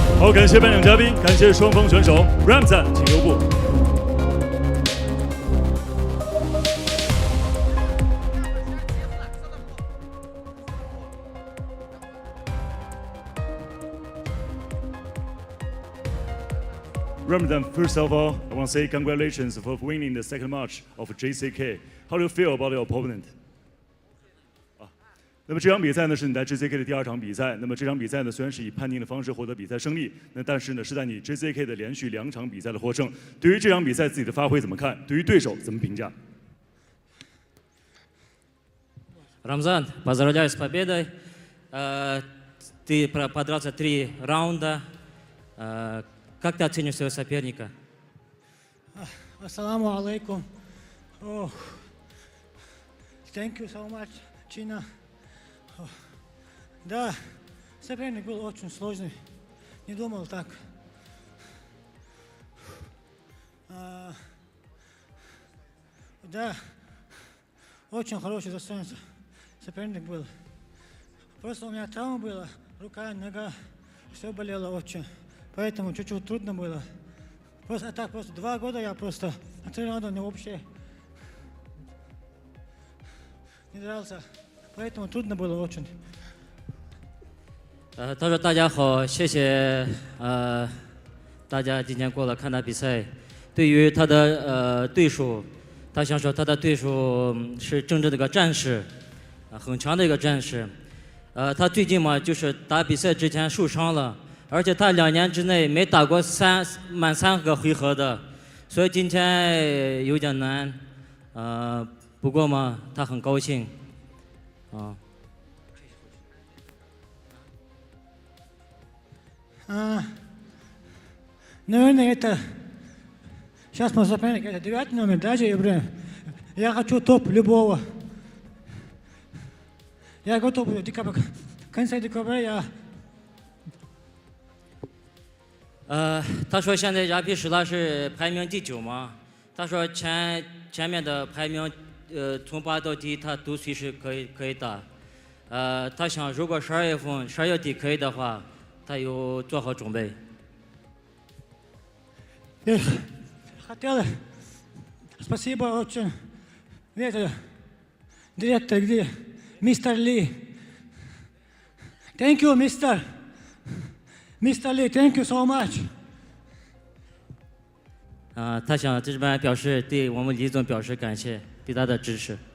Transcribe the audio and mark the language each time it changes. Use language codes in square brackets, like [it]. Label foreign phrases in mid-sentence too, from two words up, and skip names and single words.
[zh] 好，感谢颁奖嘉宾，感谢双方选手。Ramzan，请留步。 [en] Ramzan, first of all, I want to say congratulations for winning the second match of JCK. How do you feel about your opponent? [zh] 那么这场比赛呢是你在 JCK 的第2场比赛。那么这场比赛呢虽然是以判定的方式获得比赛胜利，但是呢是在你 JCK 的连续2场比赛的获胜。对于这场比赛自己的发挥怎么看？对于对手怎么评价？ [ru] Рамзан, поздравляю с победой. Ты подрался 3 раунда. Как ты оценишь своего соперника? [ar] السلام عليكم. [en] Thank you so much, China. [ru] Да, соперник был очень сложный. Не думал так. Да, очень хороший достоинство. Соперник был. Просто у меня травма была, рука, нога, все болело очень. Поэтому чуть-чуть трудно было. Просто так, просто 2 года я просто на 3 раунда вообще не дрался. Поэтому трудно было очень. [zh] 他说大家好，谢谢大家今天过来看他比赛。对于他的对手，他想说他的对手是真正的一个战士，很强的一个战士。他最近嘛就是打比赛之前受伤了。而且他2年之内没打过满3个回合的，所以今天有点难。不过嘛，他很高兴。 [ru] Наверное, это сейчас мой соперник, это 9 номер, даже я хочу топ любого. Я готов в конце декабря я. [zh] 他说现在亚皮什拉是排名第9嘛，他说前面的排名，从8到10他都随时可以打，他想如果12月底可以的话，他有做好准备。 [ru] Хотел, спасибо очень, директор где, мистер Ли. [en] Thank you, Mr. Lee, thank you so much. [zh] 他想这边表示对我们李总表示感谢，对他的支持。